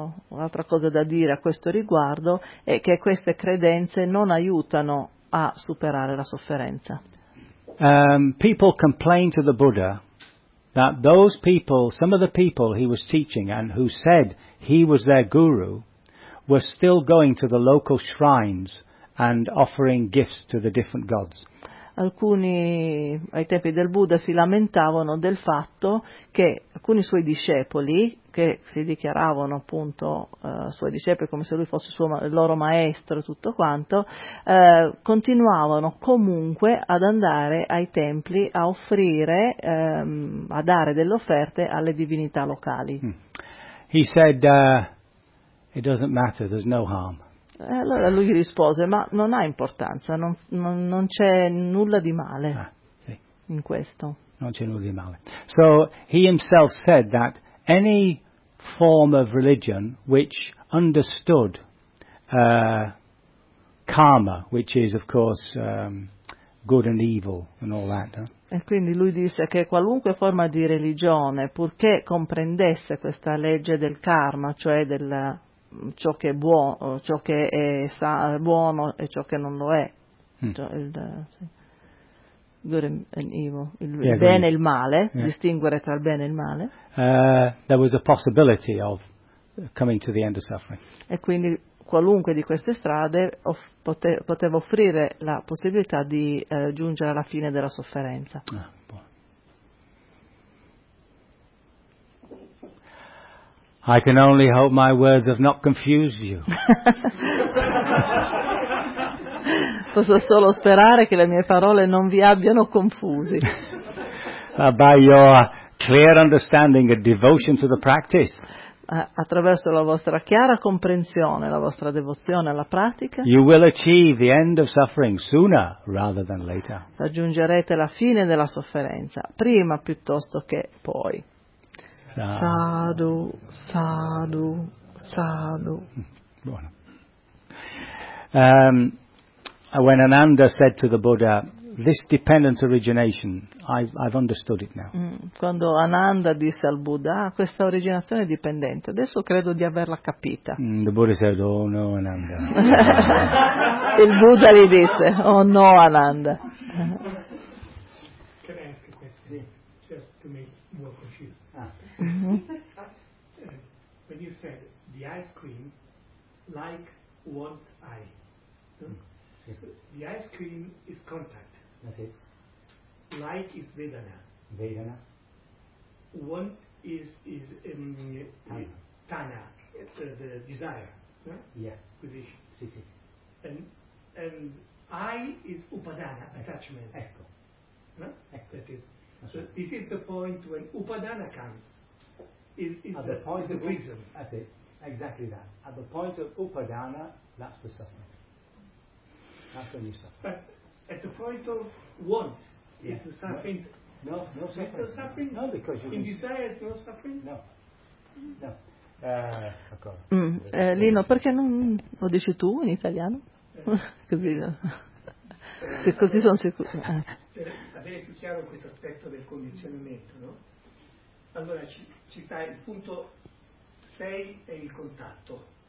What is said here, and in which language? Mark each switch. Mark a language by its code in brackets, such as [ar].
[it] L'altra cosa da dire a questo riguardo è che queste credenze non aiutano a superare la sofferenza. [en] People complained to the Buddha that those people, some of the people he was teaching and who said he was their guru, were still going to the local shrines and offering gifts to the different gods. [it] Alcuni ai tempi del Buddha si lamentavano del fatto che alcuni suoi discepoli, che si dichiaravano appunto suoi discepoli come se lui fosse il loro maestro e tutto quanto, continuavano comunque ad andare ai templi a offrire, a dare delle offerte alle divinità locali. [en] He said, it doesn't matter, there's no harm. [it] E allora lui rispose, ma non ha importanza, non c'è nulla di male in questo. Non c'è nulla di male. [en] So he himself said that any form of religion which understood karma, which is of course good and evil and all that. No? [it] E quindi lui disse che qualunque forma di religione, purché comprendesse questa legge del karma, cioè del ciò che è buono, ciò che è buono e ciò che non lo è, cioè [en] good and evil, [it] bene e il male, distinguere tra il bene e il male. [en] There was a possibility of coming to the end of suffering. [it] E quindi qualunque di queste strade poteva offrire la possibilità di giungere alla fine della sofferenza. [en] I can only hope my words have not confused you. [it] Posso solo sperare che le mie parole non vi abbiano confusi. [en] By your clear understanding and devotion to the practice. [it] Attraverso la vostra chiara comprensione, la vostra devozione alla pratica, [en] you will achieve the end of suffering sooner rather than later. [it] Raggiungerete la fine della sofferenza prima piuttosto che poi. [pi] Sadhu, sadhu, sadhu. [it] Buono. [en] When Ananda said to the Buddha, "This dependent origination, I've understood it now." [it] Quando Ananda disse al Buddha, questa originazione è dipendente, adesso credo di averla capita. [en] The Buddha said, "Oh no, Ananda." [it] Il Buddha gli disse, "Oh no, Ananda." [en] Can I ask a question? Yeah. Just to make you more confused. When you said the ice cream, like what I, the ice cream is contact. That's it. Like is Vedana. Vedana. Want is Tana. It's the desire. Huh? Yeah. Position. City. And I is Upadana, attachment. [it] Ecco. [en] Huh? [it] Ecco. [en] That is. That's so right. This is the point when Upadana comes. Is at the point is of the reason. That's it. Exactly that. At the point of Upadana, that's the suffering. That's when you suffer. At the point of want, is the suffering? No, no suffering. Is there suffering? No, because you in desire is no suffering. No, no. [it] Lino, perché non lo dici tu in italiano? Così, no. Così sono sicuro. Per avere più chiaro questo aspetto del condizionamento, no? Allora ci sta il punto 6 e il contatto.